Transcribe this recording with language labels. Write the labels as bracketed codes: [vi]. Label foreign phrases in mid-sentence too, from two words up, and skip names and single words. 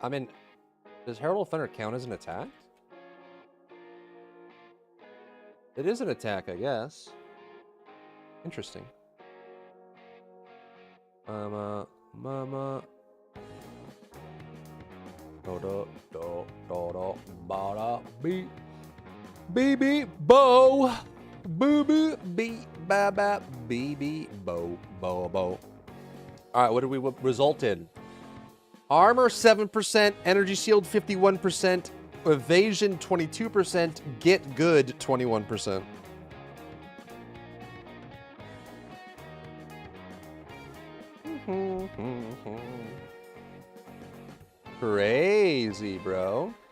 [en] I mean, does Herald of Thunder count as an attack? It is an attack, I guess. Interesting. Mama. Do do do do do ba da beep. Baby bo. Boo boo beep ba ba baby bo bo bo. Alright, what did we result in? Armor 7%, energy shield 51%, evasion 22%, get good 21%. Crazy, bro.